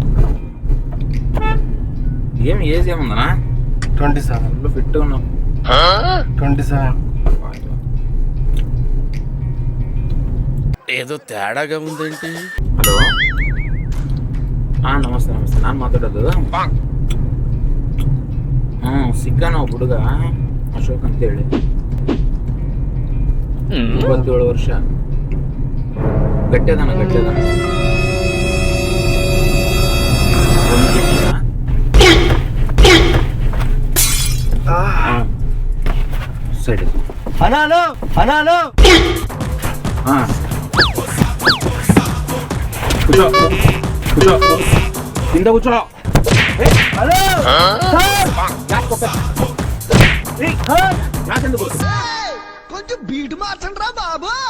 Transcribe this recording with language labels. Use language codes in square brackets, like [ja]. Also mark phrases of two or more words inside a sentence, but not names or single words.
[te] ఏం ఏజ్ ఏముందనా? 27. ఫిట్ ఉన్నావు. 27. ఏదో తేడాగా ఉందేంటి? హలో. నమస్తే నమస్తే. [kn] ನಾನು ಮಾತಾಡೋದು ಸಿಕ್ಕನ ಹುಡುಗ ಅಶೋಕ್ ಅಂತೇಳಿ 27 ವರ್ಷ. ಗಟ್ಟಿದಾನ ಸರಿ. [te] అనాలో కూర్చో కూర్చో కింద కూర్చో. హలో కొంచెం బీట్ మార్చండి రా బాబు.